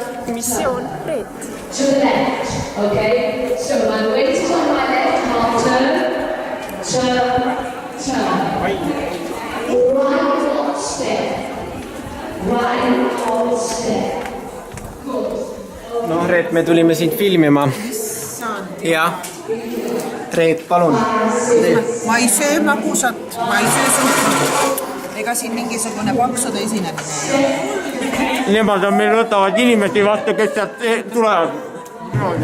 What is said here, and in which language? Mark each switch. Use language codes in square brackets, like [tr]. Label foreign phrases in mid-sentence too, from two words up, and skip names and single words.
[en] To the left. Okay? So my weight is on my left. Half turn. Turn. Right on step. Right on step. [et] No Reet, me tulime sind filmima. Jah. Reet, palun. Ma ei söö magusat, ma ei söö suhkrut. Ega siin mingisugune paksude esinemine ei ole. Nemad on meil võtavad inimesi vastu, kes sealt tulevad.